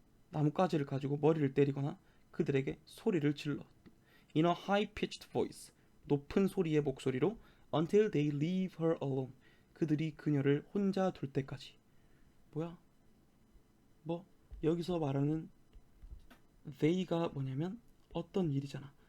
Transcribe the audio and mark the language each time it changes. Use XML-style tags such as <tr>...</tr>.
<ko>나뭇가지를 가지고 머리를 때리거나 그들에게 소리를 질러.</ko> <en>In a high-pitched voice.</en> <ko>높은 소리의 목소리로</ko> <en>until they leave her alone.</en> <ko>그들이 그녀를 혼자 둘 때까지. 뭐야? 여기서 말하는 they가 뭐냐면 어떤 일이잖아.</ko>